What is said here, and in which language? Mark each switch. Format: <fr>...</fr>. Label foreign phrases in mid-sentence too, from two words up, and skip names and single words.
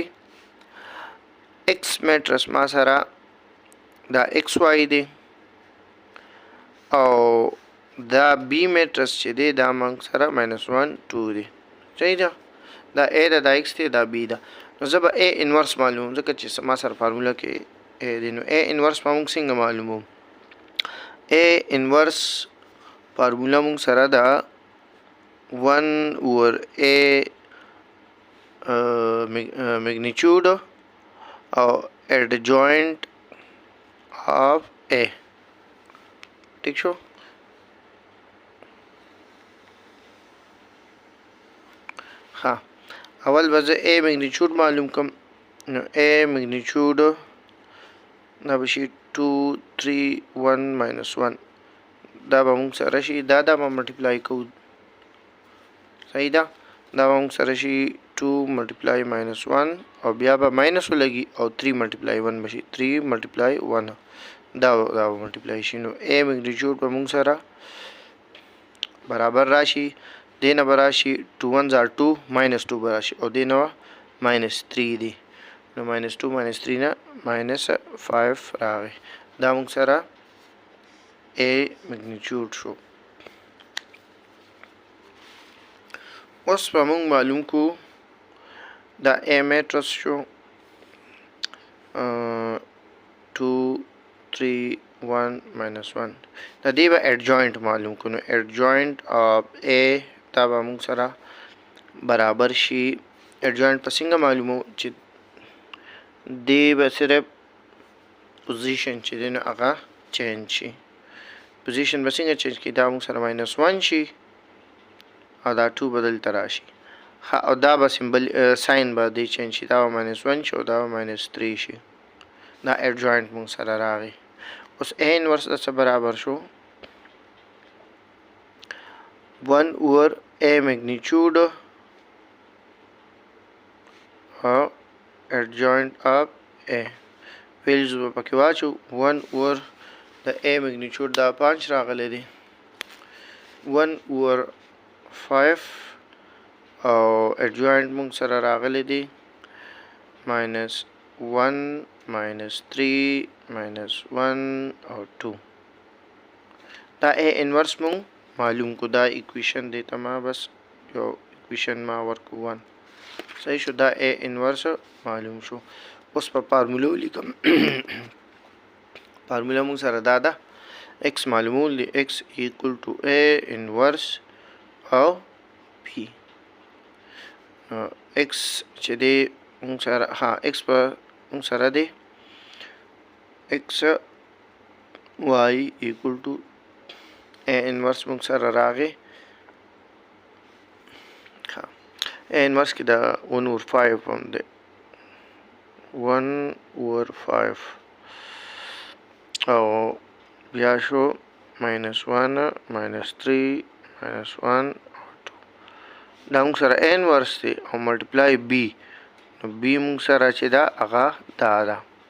<ps>x میټرس ما سره دا xy دی او دا b میټرس چې دی دا موږ سره -1 2 دی. صحیح ده دا a ده دا x دی دا b ده نو زه به a انورس معلوم ځکه چې ما سره فارمولا کې a دی نو a انورس موږ څنګه معلومو a انورس فارمولا موږ سره دا 1/a</ps> <en>magnitude or adjoint of A.</en> <ps>ٹھیک شو ها اول به زه A میگنیچیود معلوم کم نو A میگنیچیود دا به شي 2 3 1 minus 1 دا به موږ سره شي دا به ملټیپلای کوو صحیح ده دا به موږ سره شي 2 ملټیپلای minus 1 او بیا به ماینس ولګي او 3 ملټیپلای 1 بشي 3 ملټیپلای 1 دا ملټیپلای شي نو A میگنیچیود به موږ سره برابر راشي دینه به راشي</ps> <en>2 1s are 2 minus 2</en> <ps>به راشي او دینه minus 3 دی نو</ps> <en>minus 2 minus 3</en> <ps>نه minus 5 راغی دا موږ سره A میگنیچیود شو اوس به موږ معلوم کو دا A میټرس شو 2 3 1 minus 1 دا دی به adjoint معلوم کو نو adjoint</ps> <en>of A</en> <ps>دا به موږ سره برابر شي adjoint په څنګه معلومو چې دی به صرف پوزیشن چې دی نو هغه چینج شي پوزیشن به څنګه چینج کی دا موږ سره -1 شي او دا 2 بدل تر راشي او دا به سمبل ساين به دی چینج شي دا -1 شي او دا -3 شي دا adjoint موږ سره راغی اوس</ps> <en>A inverse</en> <ps>د برابر شو 1 over A magnitude او</ps> <en>adjoint of A</en> <ps>ویلز به پکې واچو 1 over د A magnitude دا 5 راغلی دی 1 over 5 او adjoint موږ سره راغلی دی -1 -3 -1 او 2 دا</ps> <en>A inverse</en> <ps>موږ معلوم کو دا equation دیتا ما بس یو equation ما ورکو 1 صحیح شو دا</ps> <en>A inverse</en> <ps>معلوم شو اوس په فارمولا ولیکم فارمولا موږ سره دا ده x معلومول دی</ps> <en>x equal to A inverse</en> <ps>او P x چې دی موږ سره ها x په موږ سره دی</ps> <en>x y equal to A inverse</en> <ps>موږ سره راغی ها</ps> <en>A inverse</en> <ps>کې دا 1 over 5 هم دی 1 over 5 او بیا شو -1 -3 -1 دا موږ سره</ps> <en>A inverse</en> <ps>دی او ملټیپلای B نو B موږ سره چې دا هغه دا ده</ps>